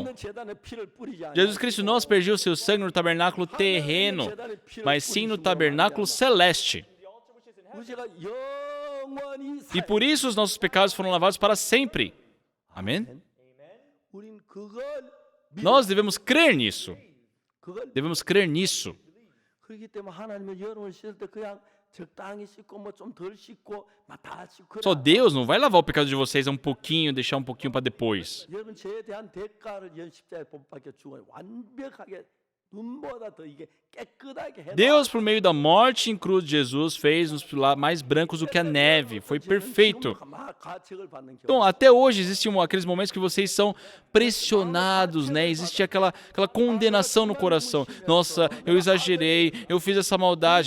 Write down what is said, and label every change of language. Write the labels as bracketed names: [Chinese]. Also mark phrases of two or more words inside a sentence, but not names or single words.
[Portuguese] Jesus Cristo não aspergiu seu sangue no tabernáculo terreno, mas sim no tabernáculo celeste. E por isso os nossos pecados foram lavados para sempre. Amém? Nós devemos crer nisso. Devemos crer nisso. [Korean] 적당히 씻고 뭐 좀 덜 씻고 막 다 씻고. [Portuguese] Só Deus não vai lavar o pecado de vocês um pouquinho, deixar um pouquinho para depois. [Korean] 여러분 죄에 대한 대가를 십자가에 못 박혀 죽어 완벽하게 눈보다 더 이게 깨끗하게 해. [Portuguese] Deus, por meio da morte em cruz de Jesus, fez-nos mais brancos do que a neve. Foi perfeito. Então, até hoje, existem aqueles momentos que vocês são pressionados, né? Existe aquela condenação no coração. Nossa, eu exagerei, eu fiz essa maldade.